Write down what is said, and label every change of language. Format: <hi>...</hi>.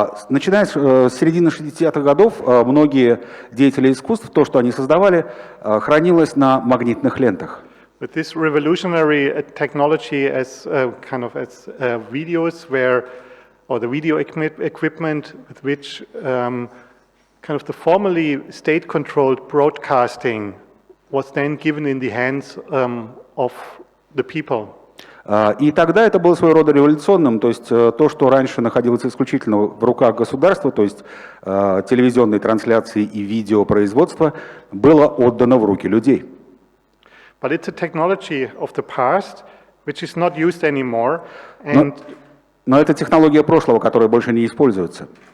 <ru>Начиная с середины 60-х годов, многие деятели искусств, то, что они создавали, хранилось на магнитных лентах.</ru> <en>With this revolutionary technology as videos or the video equipment with which kind of the formerly state-controlled broadcasting was then given in the hands of the people.</en> <ru>И тогда это было своего рода революционным, то есть то, что раньше находилось исключительно в руках государства, то есть телевизионные трансляции и видеопроизводство, было отдано в руки людей.</ru> <en>But it's a technology of the past, which is not used anymore, and</en> <ru>Но это технология прошлого, которая больше не используется.</ru>